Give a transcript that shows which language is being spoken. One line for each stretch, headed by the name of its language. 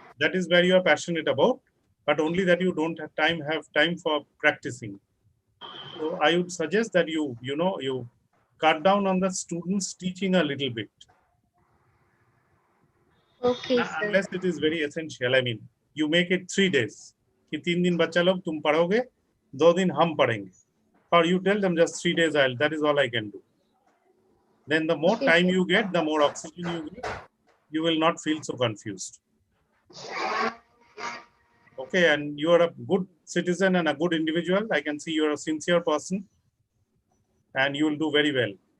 English: that is where you are passionate about, but only that you don't have time for practicing. So I would suggest that you cut down on the students teaching a little bit. Okay, sir. Unless it is very essential. I mean, you make it 3 days.
Hindi: कि 3 दिन बच्चा लोग तुम पढ़ोगे, 2 दिन हम पढ़ेंगे.
English: Or you tell them just 3 days, that is all I can do. Then the more time you get, the more oxygen you get, you will not feel so confused. Okay, and you are a good citizen and a good individual. I can see you are a sincere person and you will do very well.